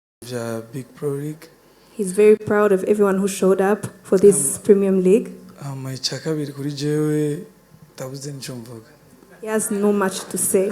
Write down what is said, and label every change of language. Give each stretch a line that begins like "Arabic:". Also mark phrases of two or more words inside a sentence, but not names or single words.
Kinyarwanda: vya Big Pro League.
English: He's very proud of everyone who showed up for this Premium League.
Kinyarwanda: Icya kabiri kuri jewe tabuze nicyo mvuga.
English: He has no much to say.